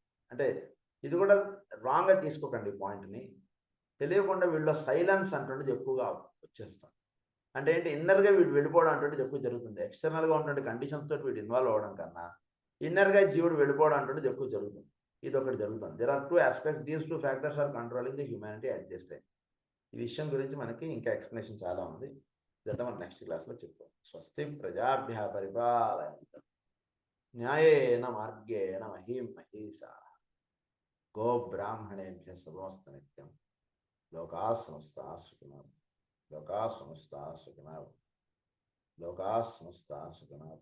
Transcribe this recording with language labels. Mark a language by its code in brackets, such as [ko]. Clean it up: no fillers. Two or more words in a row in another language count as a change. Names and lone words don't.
[te] అంటే ఇది కూడా రాంగ్గా తీసుకోకండి పాయింట్ని. తెలియకుండా వీళ్ళలో సైలెన్స్ అంటున్నది ఎక్కువగా వచ్చేస్తాం. అంటే ఏంటి ఇన్నర్గా వీడు వెళ్ళిపోవడం అంటున్నది ఎక్కువ జరుగుతుంది. ఎక్స్టర్నల్గా ఉన్నటువంటి కండిషన్స్ తోటి వీడు ఇన్వాల్వ్ అవ్వడం కన్నా ఇన్నర్గా జీవుడు వెళ్ళిపోవడం అంటున్నది ఎక్కువ జరుగుతుంది. ఇది ఒకటి జరుగుతుంది. [en] there are 2 aspects. these 2 factors are controlling the humanity at this time. [te] ఈ విషయం గురించి మనకి ఇంకా ఎక్స్ప్లెనేషన్ చాలా ఉంది. ఇదంతా మనం [en] next classలో [te] చెప్తాం. [sa] స్వస్తి ప్రజాభ్యః పరిపాలయంతాం న్యాయేన మార్గేణ మహీం మహీషాః గో బ్రాహ్మణేభ్యః శుభమస్తు నిత్యం. లోకాః సమస్తాః సుఖినో లోకాః సమస్తాః సుఖినో లోకాః సమస్తాః సుఖినో.